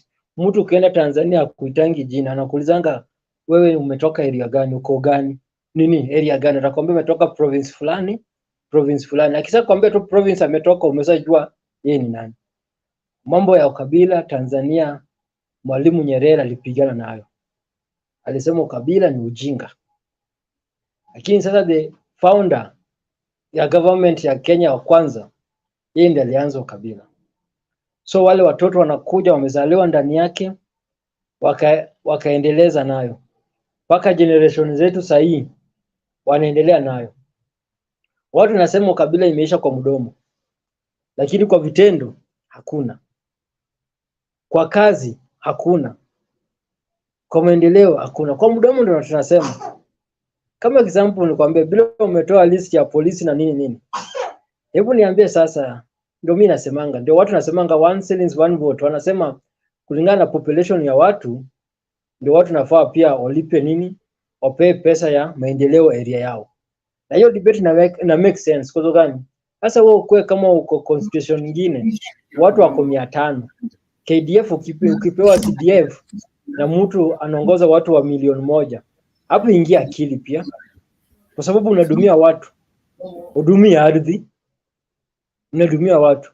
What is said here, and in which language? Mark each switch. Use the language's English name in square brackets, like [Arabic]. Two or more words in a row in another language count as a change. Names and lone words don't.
[Swahili] Mtu ukienda Tanzania kuitangi jina anakuulizanga wewe umetoka area gani, uko gani, nini area gani, atakwambia umetoka province fulani. Akisha kwambia tu province ametoka, umeshajua yeye ni nani. Mambo ya ukabila Tanzania Mwalimu Nyerere alipigana nayo. Alisema ukabila ni ujinga. Lakini sasa [English] the founder [Swahili] ya government ya Kenya wa kwanza, yeye ndiye alianza ukabila. So wale watoto wanakuja wamezaliwa ndani yake, wakaendeleza nayo. Paka generation zetu sahii wanaendelea nayo. Watu nasema ukabila imeisha kwa mdomo, lakini kwa vitendo hakuna. Kwa kazi hakuna. Kwa maendeleo hakuna. Kwa mdomo ndio tunasema. Kama example nikwambie, bila umetoa list ya polisi na nini. Hebu niambie sasa, ndio mimi nasemanga, ndio watu nasemanga [English] one shilling one vote. [Swahili] Wanasema kulingana na population ya watu ndio watu nafaa pia walipe nini? Wapewe pesa ya maendeleo area yao. Na hiyo debate na [English] make sense [Swahili] kwa sababu gani? Sasa wewe ukwe kama uko constitution nyingine watu wako 500. KDF ukipewa CDF na mtu anaongoza watu wa 1,000,000. Hapo ingia akili pia. Kwa sababu unadumia watu. Udumia ardhi. Unadumia watu.